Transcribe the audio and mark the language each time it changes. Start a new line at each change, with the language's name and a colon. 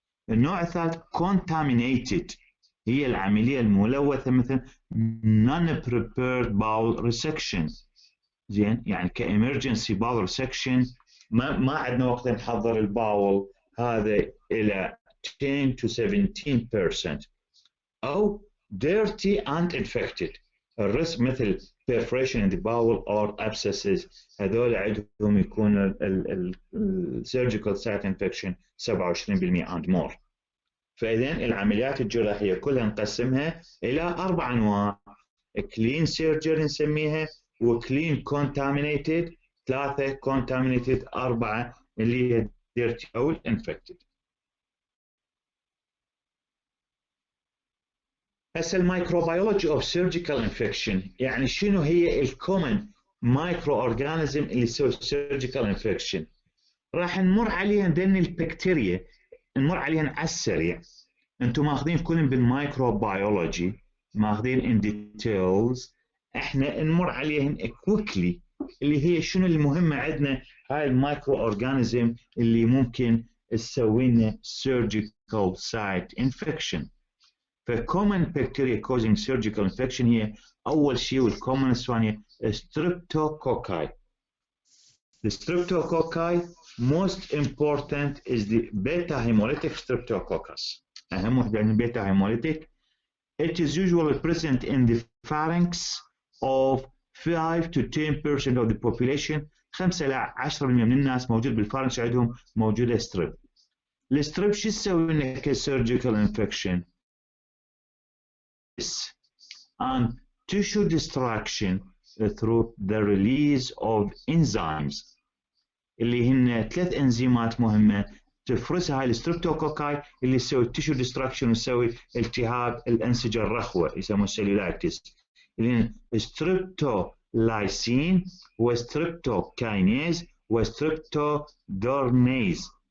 Arabic: النوع الثالث contaminated هي العملية الملوثة مثل
English: non-prepared bowel resection.
Arabic: زين يعني كemergency bowel resection ما عندنا وقت نحضر الباول، هذا إلى 10 to 17%.
English: أو dirty and infected الريسك مثل perforation in the bowel or abscesses،
Arabic: هذول عندهم يكون
English: surgical site infection 27% and more.
Arabic: فإذا العمليات الجراحية كلها نقسمها إلى 4 أنواع: clean surgery نسميها، وclean contaminated 3، contaminated 4 اللي هي dirty أو infected. هسه الميكروبيولوجي اوف سيرجيكال انفكشن يعني شنو هي الكومن مايكرو اورجانيزم اللي يسوي سيرجيكال انفكشن. راح نمر عليها ذن البكتيريا، نمر عليها على السريع. انتم ماخذين كلهم بالميكروبيولوجي، ماخذين ان ديتيلز، احنا نمر عليهم كويكلي اللي هي شنو المهمه عندنا هاي المايكرو اورجانيزم اللي ممكن تسوي لنا سيرجيكال سايت انفكشن.
English: فcommon bacteria causing surgical infection
Arabic: هي أول شيء
English: والcommon ثانية streptococci. The streptococci most important is the beta hemolytic streptococcus.
Arabic: أهم وحدة من beta hemolytic.
English: It is usually present in the pharynx of 5 to 10% of the population.
Arabic: 5 إلى 10% من الناس موجود بالفارنكس عندهم موجودة ستريب. الستريب شو تسوي لنا كسيرجيكال انفكشن؟
English: and tissue destruction through the release of enzymes
Arabic: اللي هن 3 انزيمات مهمة تفرزها هاي الستريبتوكوكاي اللي تسوي tissue destruction وتسوي التهاب الأنسجة الرخوة يسموه cellulitis، اللي هن streptolysin وstreptokinase وstreptodornase.